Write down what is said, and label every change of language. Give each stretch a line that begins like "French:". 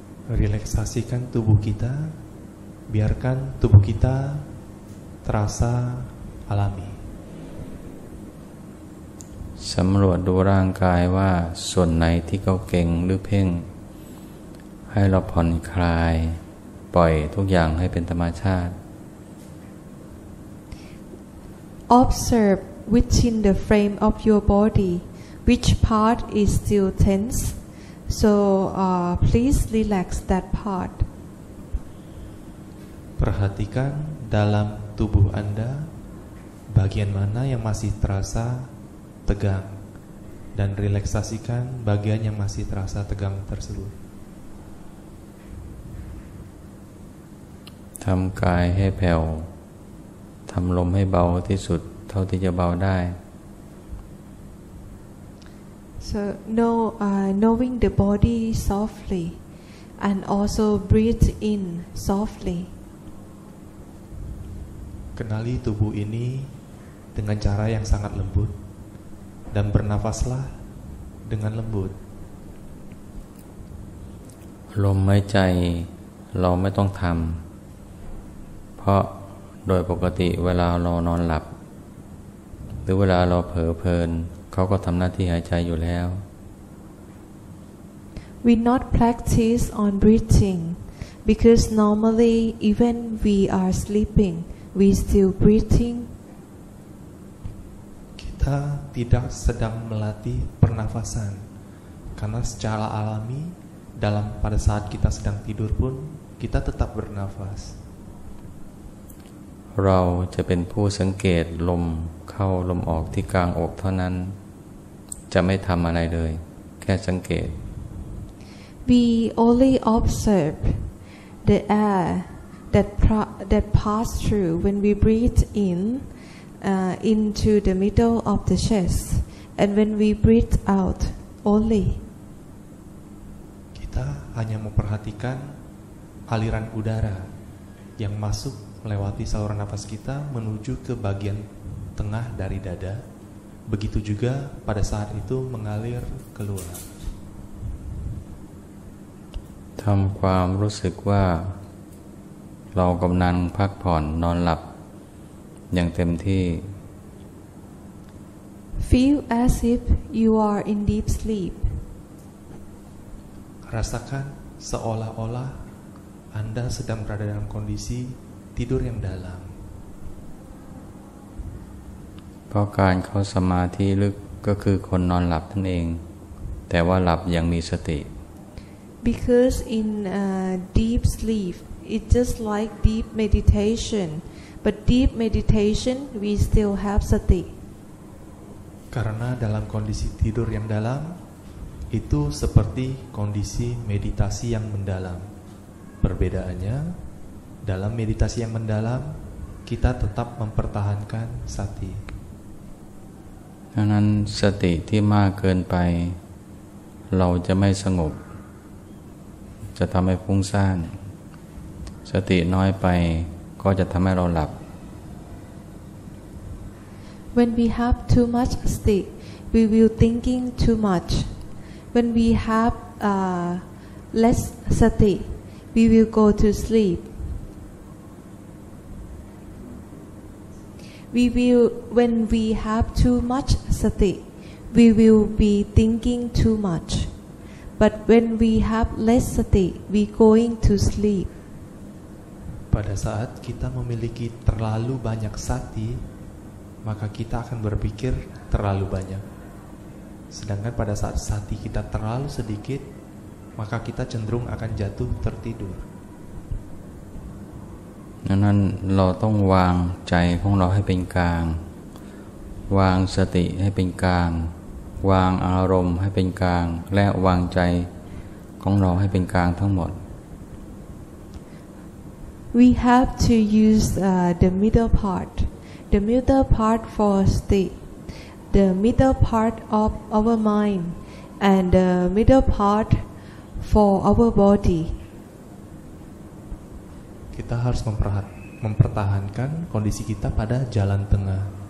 Indonesian: Relaksasikan tubuh kita, biarkan tubuh kita terasa alami.
Thai: สำรวจดูร่างกายว่าส่วนไหนที่เขาเก่งหรือเพ่งให้เราผ่อนคลายปล่อยทุกอย่างให้เป็นธรรมชาติ
English: Observe within the frame of your body which part is still tense. So please relax that part.
Indonesian: Perhatikan dalam tubuh Anda bagian mana yang masih terasa tegang dan relaksasikan bagian yang masih terasa tegang tersebut.
Thai: ทำกายให้แผ่วทำลมให้เบาที่สุดเท่าที่จะเบาได้
English: So knowing the body softly and also breathe in softly.
Indonesian: Kenali tubuh ini dengan cara yang sangat lembut dan bernafaslah dengan lembut.
Thai: ลมหายใจเราไม่ต้องทำเพราะโดยปกติเวลาเรานอนหลับหรือเวลาเราเผลอเพลินเขาก็ทำหน้าที่หายใจอยู่แล้ว
English: We not practice on breathing because normally even we are sleeping, we still breathing.
Indonesian: Kita tidak sedang melatih pernafasan karena secara alami pada saat kita sedang tidur pun kita tetap bernafas.
Thai: เราจะเป็นผู้สังเกตลมเข้าลมออกที่กลางอกเท่านั้นจะไม่ทำอะไรเลยแค่สังเกต
English: We only observe the air that pass through when we breathe in into the middle of the chest and when we breathe out only.
Indonesian: Kita hanya memperhatikan aliran udara yang masuk melewati saluran nafas kita menuju ke bagian tengah dari dada. Begitu juga pada saat itu mengalir keluar.
Thai: ทำความรู้สึกว่าเรากำลังพักผ่อนนอนหลับอย่างเต็มที่
English: Feel as if you are in deep sleep.
Indonesian: Rasakan seolah-olah Anda sedang berada dalam kondisi tidur yang dalam.
Thai: เพราะการเข้าสมาธิลึกก็คือคนนอนหลับนั่นเองแต่ว่าหลับอย่างมีสติ
English: Because in deep sleep, it's just like deep meditation. But deep meditation, we still have sati.
Indonesian: Karena dalam kondisi tidur yang dalam, itu seperti kondisi meditasi yang mendalam. Perbedaannya, dalam meditasi yang mendalam, kita tetap mempertahankan sati.
Thai: ดังนั้นสติที่มากเกินไปเราจะไม่สงบจะทำให้ฟุ้งซ่านสติน้อยไปก็จะทำให้เราหลับ
English: When we have too much sati, we will thinking too much. When we have less sati, we will go to sleep. When we have too much sati, we will be thinking too much. But when we have less sati, we going to sleep.
Indonesian: Pada saat kita memiliki terlalu banyak sati, maka kita akan berpikir terlalu banyak. Sedangkan pada saat sati kita terlalu sedikit, maka kita cenderung akan jatuh tertidur.
Thai: ดังนั้นเราต้องวางใจของเราให้เป็นกลางวางสติให้เป็นกลางวางอารมณ์ให้เป็นกลางและวางใจของเราให้เป็นกลางทั้งหมด
English: We have to use the middle part. The middle part for sati, the middle part of our mind, and the middle part for our body.
Indonesian: Kita harus mempertahankan kondisi kita pada jalan tengah.